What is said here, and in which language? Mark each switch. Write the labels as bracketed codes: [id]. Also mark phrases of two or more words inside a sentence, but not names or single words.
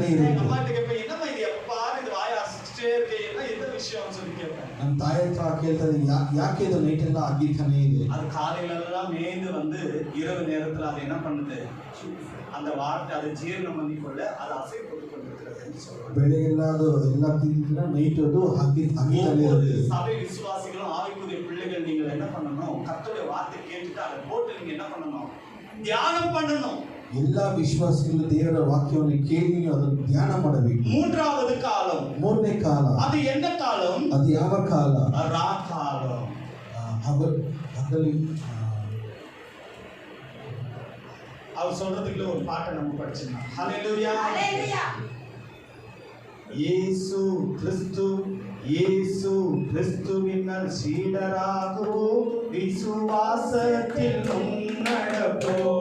[ta] எங்க [kn] ಇರುತ್ತೆ. [ta] அம்மாட்ட கேட்பேன், என்னம்மா இது எப்ப பாரு இந்த வாயை அசைச்சிட்டே இருக்கே, என்ன எந்த விஷயம்னு சொல்லி கேட்பேன். [kn] ನಮ್ಮ ತಾಯಿ ಹತ್ರ ಕೇಳ್ತಾರೆ ಯಾಕೆ ಇದು ನೈಟ್ ಎಲ್ಲ ಹಾಗಿತಾನೆ ಇದೆ. [ta] அது காலையில எல்லாம் மேய்ந்து வந்து இரவு நேரத்துல அது என்ன பண்ணுது, அந்த வார்த்தை அதை ஜீரணம் பண்ணிக்கொள்ள அது அசை போட்டு கொண்டிருக்கிறது சொல்றாங்க. [kn] ಬೆಳಗ್ಗೆಲ್ಲ ಅದು ಎಲ್ಲ ತಿಂದಿದ್ರೆ ನೈಟ್ ಅದು ಹಾಗಿತಾನೆ ಇರುತ್ತೆ. [ta] சபை விசுவாசிகளும் ஆவிக்குரிய பிள்ளைகள் நீங்கள் என்ன பண்ணணும், கர்த்தருடைய வார்த்தை கேட்டுட்டு அதை போட்டு நீங்க என்ன பண்ணணும், தியானம் பண்ணணும். [kn] ಎಲ್ಲ ವಿಶ್ವಾಸಿಗಳು ದೇವರ ವಾಕ್ಯವನ್ನು ಕೇಳಿ ನೀವು ಅದನ್ನು ಧ್ಯಾನ ಮಾಡಬೇಕು. [ta] மூன்றாவது காலம், [kn] ಮೂರನೇ ಕಾಲ [ta] அது என்ன காலம், [kn] ಅದು ಯಾವ ಕಾಲ? [ta] ராக்காலம். [kn] ಹಗಲಿ [ta] அவர் சொல்றதுக்குள்ள ஒரு பாட்டை நம்ம படிச்சிடலாம். ஹalleluya. இயேசு கிறிஸ்துவினால் சீடராகோ விசுவாசத்தில் முன்னடப்போ.